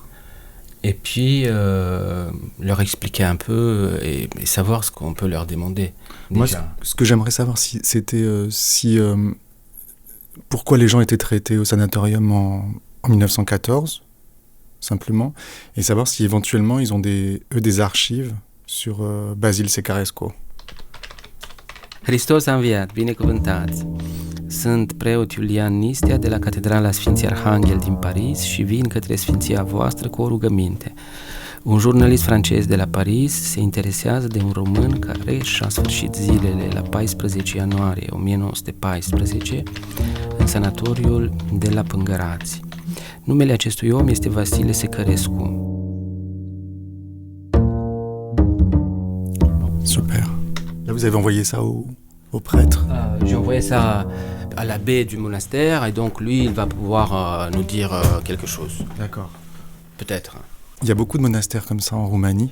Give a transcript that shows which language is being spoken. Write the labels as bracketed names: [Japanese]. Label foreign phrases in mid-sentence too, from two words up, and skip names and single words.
[French] Et puis leur expliquer un peu et savoir ce qu'on peut leur demander. Moi, ce que j'aimerais savoir, c'était pourquoi les gens étaient traités au sanatorium en 1914, simplement, et savoir si éventuellement ils ont des archives sur Basile Secarescu. [Romanian] Hristos a înviat, binecuvântați! Sunt preot Iulian Nistea de la Catedrala Sfinții Arhanghel din Paris și vin către Sfinția voastră cu o rugăminte. Un jurnalist francez de la Paris se interesează de un român care și-a sfârșit zilele la 14 ianuarie 1914 în sanatoriul de la Pângărați. Numele acestui om este Vasile Secarescu. [French] Super. Là, vous avez envoyé ça au prêtre? J'ai envoyé ça à l'abbé du monastère et donc lui, il va pouvoir nous dire quelque chose. D'accord. Peut-être. Il y a beaucoup de monastères comme ça en Roumanie?